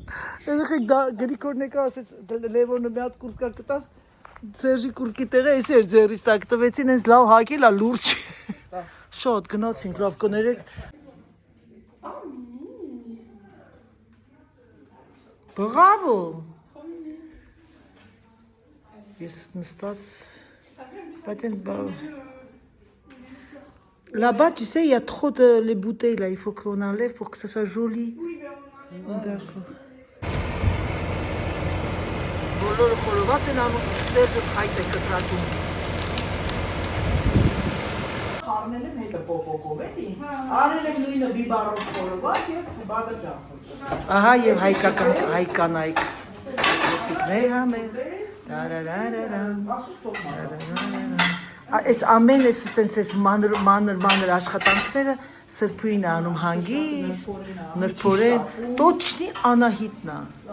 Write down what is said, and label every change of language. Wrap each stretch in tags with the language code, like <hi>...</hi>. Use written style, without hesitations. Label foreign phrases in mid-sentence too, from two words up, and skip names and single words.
<hy>Երեխեք Գրիգորն եկա ասեց Լևոնը մի հատ կուրսկա կտաս, Սերժի կուրսկի տեղը էս էր ձեռից տակ տվեցին, հենց լավ հագել է լուրջ։ Շատ գնացինք, լավ կներեք։ Բրավո։ Ես նստած բայց</hy> <fr>là-bas, tu sais, il y a trop de les bouteilles là, il faut qu'on enlève pour que ça soit joli. D'accord.</fr> <hy>Բոլորը խորոված են անում, իսկ Սերժը հայտ է կտրատում։ Խառնել եմ հետը պոպոկով էլի։ Արել եմ նույնը բիբարով խորոված եւ բադը ջախը։ Ահա եւ հայկական հայկանայք։ Ոտիկներ համեր։ Այս ամեն էս սենց մանր աշխատանքները Սրբույն է անում հանգիստ, նրբորեն, точно Անահիտն է։</hy>